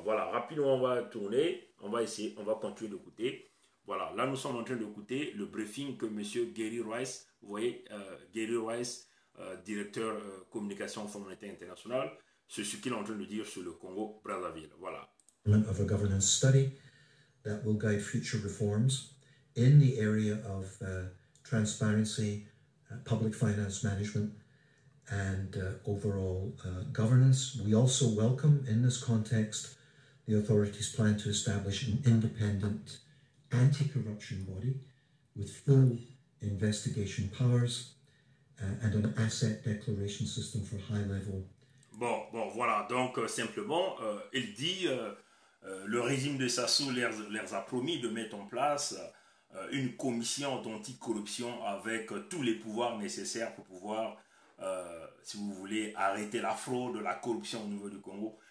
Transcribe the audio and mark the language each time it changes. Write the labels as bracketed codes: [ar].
[fr] Voilà, rapidement, on va tourner. On va essayer, on va continuer d'écouter. Voilà, là, nous sommes en train d'écouter le briefing que M. Gary Rice, vous voyez, Gary Rice, directeur communication au Fonds monétaire international, c'est ce qu'il est en train de dire sur le Congo-Brazzaville. Voilà. [en] Of a governance study that will guide future reforms in the area of transparency, public finance management, and overall governance. We also welcome, in this context, the authorities' plan to establish an independent anti-corruption body with full investigation powers and an asset declaration system for high-level. [fr] Bon, voilà. Donc, simplement, il dit le régime de Sassou leur a promis de mettre en place une commission d'anticorruption avec tous les pouvoirs nécessaires pour pouvoir, si vous voulez, arrêter la fraude, la corruption au niveau du Congo.